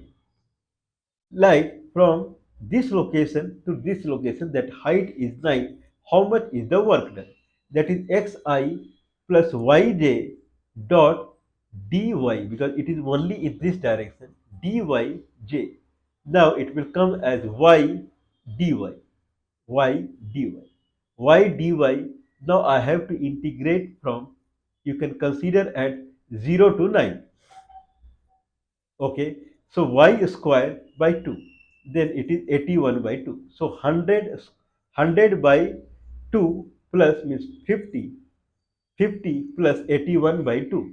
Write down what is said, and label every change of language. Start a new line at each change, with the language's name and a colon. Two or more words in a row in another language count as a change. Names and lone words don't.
English: Like from this location to this location, that height is 9. How much is the work done? That is xi plus yj dot dy, because it is only in this direction, dyj. Now it will come as y dy, y dy, y dy. Now I have to integrate from, you can consider at 0 to 9. Okay, so y square by 2, then it is 81 by 2. So 100 by 2 plus means 50, 50 plus 81 by 2.